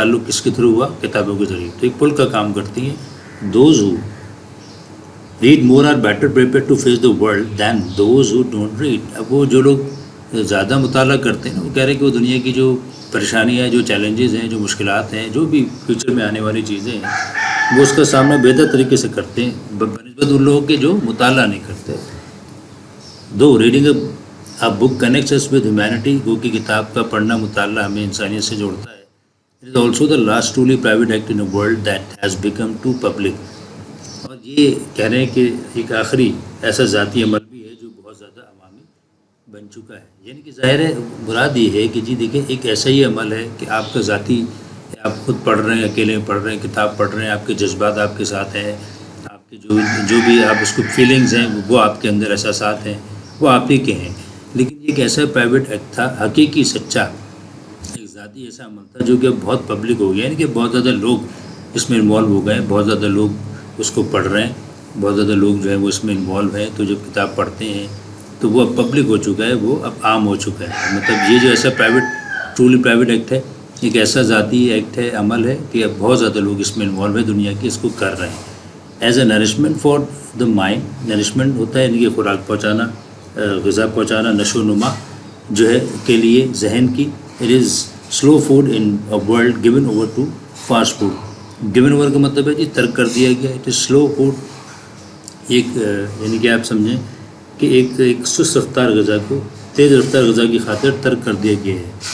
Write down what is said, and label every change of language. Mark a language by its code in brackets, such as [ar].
[ur] تعلق کس کے تھرو ہوا؟ کتابوں کے ذریعے. تو ایک پل کا کام کرتی ہیں. [en] Those who read more are better prepared to face the world than those who don't read. [ur] اب وہ جو لوگ زیادہ مطالعہ کرتے ہیں وہ کہہ رہے ہیں کہ وہ دنیا کی جو پریشانیاں، جو چیلنجز ہیں، جو مشکلات ہیں، جو بھی فیوچر میں آنے والی چیزیں ہیں وہ اس کا سامنا بہتر طریقے سے کرتے ہیں بنسبت ان لوگوں کے جو مطالعہ نہیں کرتے. [en] Do reading a book connects us with humanity. [ur] گو کی کتاب کا پڑھنا، مطالعہ ہمیں انسانیت سے جوڑتا ہے. [en] It is also the last truly private act in a world that has become too public. [ur] اور یہ کہہ رہے ہیں کہ ایک آخری ایسا ذاتی عمل بھی ہے جو بہت زیادہ عوامی بن چکا ہے. یعنی کہ ظاہر ہے مراد یہ ہے کہ جی دیکھیں ایک ایسا ہی عمل ہے کہ آپ کا ذاتی، آپ خود پڑھ رہے ہیں، اکیلے پڑھ رہے ہیں، کتاب پڑھ رہے ہیں، آپ کے جذبات آپ کے ساتھ ہیں، آپ کے جو بھی آپ اس کو فیلنگز ہیں وہ آپ کے اندر احساسات ہیں وہ آپ ہی کے ہیں. لیکن ایک ایسا پرائیویٹ ایکٹ تھا، حقیقی سچا ایک ذاتی ایسا عمل تھا جو کہ بہت پبلک ہو گیا. یعنی کہ بہت زیادہ لوگ اس میں انوالو ہو گئے، بہت زیادہ لوگ اس کو پڑھ رہے ہیں، بہت زیادہ لوگ جو ہیں وہ اس میں انوالو ہیں. تو جب کتاب پڑھتے ہیں تو وہ اب پبلک ہو چکا ہے، وہ اب عام ہو چکا ہے. مطلب یہ جو ایسا ٹرولی پرائیویٹ ایکٹ ہے، ایک ایسا ذاتی ایکٹ ہے، عمل ہے کہ اب بہت زیادہ لوگ اس میں انوالو ہیں دنیا کے، اس کو کر رہے ہیں. [en] As a nourishment for the mind. [ur] Nourishment ہوتا ہے یعنی کہ خوراک غذا پہنچانا، نشو و نما جو ہے کے لیے ذہن کی. [en] It is slow food in world given over to fast food. [ur] Given over کا مطلب ہے جی ترک کر دیا گیا. [en] It is slow food. [ur] ایک یعنی کہ آپ سمجھیں کہ ایک سست رفتار غذا کو تیز رفتار غذا کی خاطر ترک کر دیا گیا ہے.